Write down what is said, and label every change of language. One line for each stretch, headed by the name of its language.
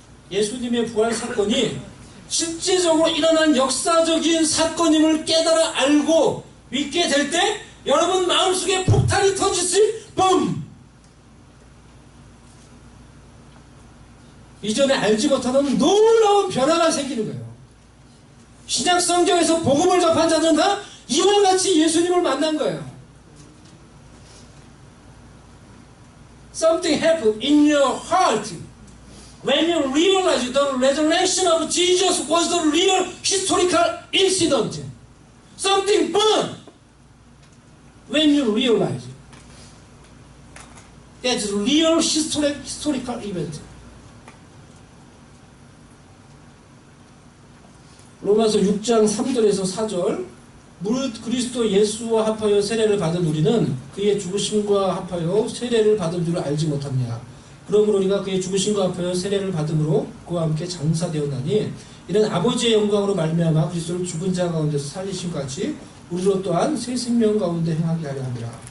Korean: 예수님의 부활 사건이 실제적으로 일어난 역사적인 사건임을 깨달아 알고 믿게 될 때 여러분 마음속에 폭탄이 터지지 뿜! 이전에 알지 못하던 놀라운 변화가 생기는 거예요. 신약 성경에서 복음을 접한 자들은 다 이와 같이 예수님을 만난 거예요.
English: Something happened in your heart when you realize the resurrection of Jesus was the real historical incident. Something burned when you realize that's real historical event.
Korean: 로마서 6장 3절에서 4절 무릇 그리스도 예수와 합하여 세례를 받은 우리는 그의 죽으심과 합하여 세례를 받은 줄을 알지 못합니다. 그러므로 우리가 그의 죽으심과 합하여 세례를 받음으로 그와 함께 장사되었나니 이는 아버지의 영광으로 말미암아 그리스도를 죽은 자 가운데서 살리신 것 같이 우리로 또한 새 생명 가운데 행하게 하려 합니다.